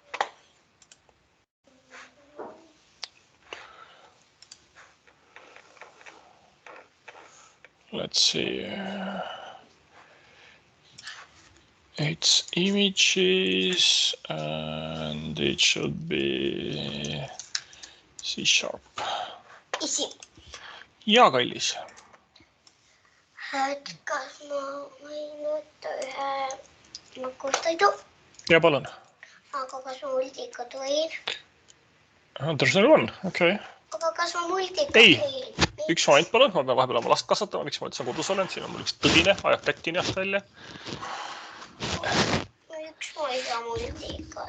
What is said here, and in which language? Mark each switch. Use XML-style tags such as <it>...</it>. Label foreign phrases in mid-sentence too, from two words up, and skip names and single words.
<en>Let's see. It's images and it should be C#.</en> <et>Isi. Ja, kallis. Et kas ma võin võtta ühe magustoidu. Ja palun. Aga kas ma multika tohin?</et> <en>There's only one, okay.</en> <et>Aga kas ma multika Ei, tohin? üks moment palun, ma pean vahepeal oma last kasvatama, miks ma üldse kodus olen, siin on mul üks tõdine, ajab tätti nihast välja. Miks ma ei saa multikat?</et>